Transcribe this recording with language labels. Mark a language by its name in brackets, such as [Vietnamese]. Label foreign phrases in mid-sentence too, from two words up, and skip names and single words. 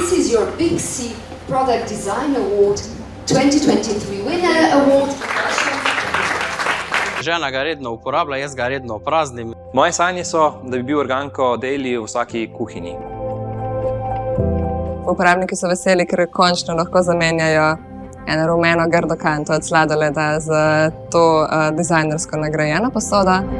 [English] is your Big C Product Design Award 2023 winner award. [Slovenian] Žena ga redno uporablja, jaz ga redno praznim. Moje sanje so, da bi bil Organko Daily v vsaki kuhinji. Uporabniki so veseli, ker končno lahko zamenjajo eno rumeno grdo kanto od sladoleda z to dizajnersko nagrajeno posodo.